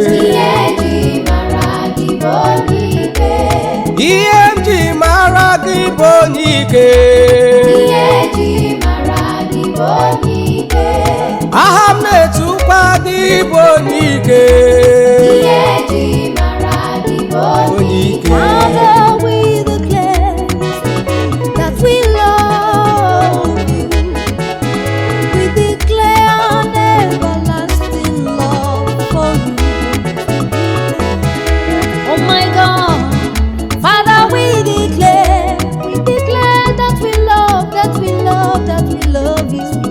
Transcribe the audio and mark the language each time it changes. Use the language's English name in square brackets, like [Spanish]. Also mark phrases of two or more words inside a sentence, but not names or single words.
[Igbo] Ihe ji mara gị bụ onye ike. Ihe m ji mara gị bụ onye ike. Ihe ji mara gị bụ onye ike. Aha m na-etukwa gị bụ onye ike. Ihe ji mara gị bụ onye Onye ike. ike. [English] Father, we declare that we love you. We declare an everlasting love for you. Oh my God, Father, we declare, we declare that we love, that we love, that we love you.